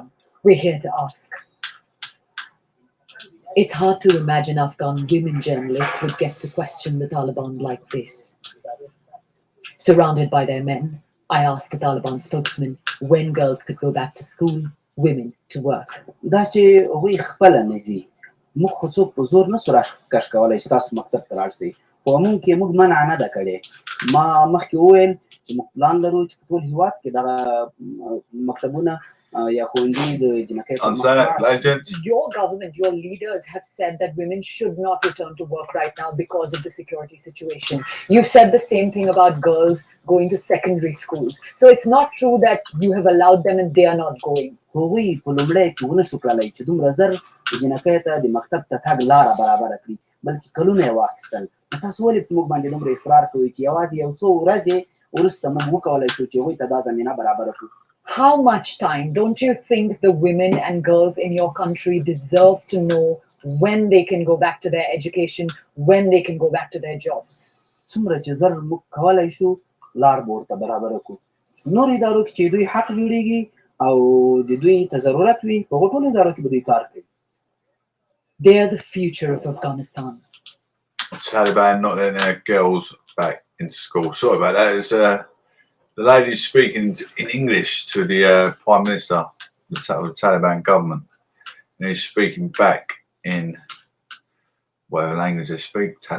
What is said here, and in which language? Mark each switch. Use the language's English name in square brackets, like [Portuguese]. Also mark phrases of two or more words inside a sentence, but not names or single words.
[English] We're here to ask. It's hard to imagine Afghan women journalists would get to question the Taliban like this. Surrounded by their men, I asked the Taliban spokesman when girls could go back to school, women to work. [Pashto] دا چې هغوی خپله نه ځي موږ خو څوک په زور نه سو راکش کولی چې تاسو مکتب ته لاړ شئ خو موږ کې موږ منع نه ده کړې ما مخکې وویل چې موږ پلان لرو چې په ټول هېواد کې دغه مکتبونه یا ښوونځي د جنکۍ [English] Your government, your leaders have said that women should not return to work right now because of the security situation. You've said the same thing about girls going to secondary schools. So it's not true that you have allowed them and they are not going. [Pashto] هغوی په لومړی کې ونه شو کړلی چې دومره زر د جنکۍ ته د مکتب ته تګ لاره برابره کړي بلکې کلونه یې واخیستل نو تاسو ولې په موږ باندې دومره اصرار کوئ چې یوازې یو څو ورځې وروسته موږ وکولی شو چې هغوی ته دا زمینه برابره کړو [English] How much time don't you think the women and girls in your country deserve to know when they can go back to their education, when they can go back to their jobs? [Pashto] څومره چې زر موږ کولی شو لار به ورته برابره کړو نور ادارو کې چې دوی حق جوړېږي او د دوی ته ضرورت وي په هغو ټولو ادارو کې به دوی کار کوي [English] They are the future of Afghanistan. Taliban not letting their girls back into school. Sorry about that. It's the lady's speaking in English to the Prime Minister of the Taliban government. And he's speaking back in whatever language they speak.